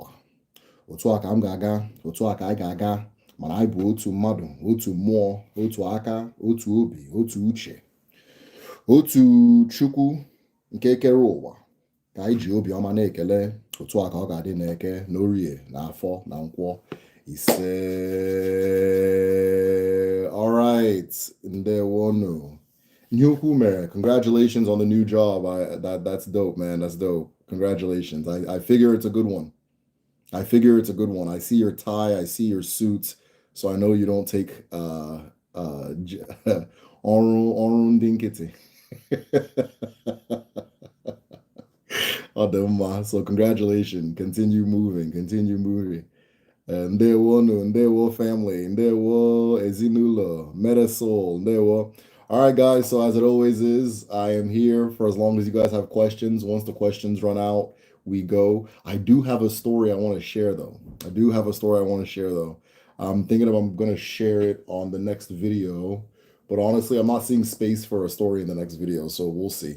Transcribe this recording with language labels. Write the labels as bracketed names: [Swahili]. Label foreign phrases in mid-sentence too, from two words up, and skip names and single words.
[Igbo] Otu a ka m ga-aga, otu a ka anyị ga-aga, mana anyị bụ otu mmadụ, otu mmụọ, otu aka, otu obi, otu uche, otu Chukwu nke kere ụwa ka anyị ji obiọma na-ekele. Otu a ka ọ ga-adị n'Eke, n'Orie, n'Afọ, na Nkwọ. Ise. [English] All right. [Igbo] Ndewonu. Nyukwu mere. [English] Congratulations on the new job. That's dope, man. That's dope. Congratulations. I figure it's a good one. I see your tie. I see your suit. So I know you don't take [Igbo] ọrụ ndị nkịtị. [English] So congratulations. Continue moving. [Igbo] Ndewo family. Ndewo ezinụlọ. Metasol. Ndewo. [English] All right, guys. So as it always is, I am here for as long as you guys have questions. Once the questions run out, we go. I do have a story I want to share, though. I'm thinking I'm going to share it on the next video. But honestly, I'm not seeing space for a story in the next video, so we'll see.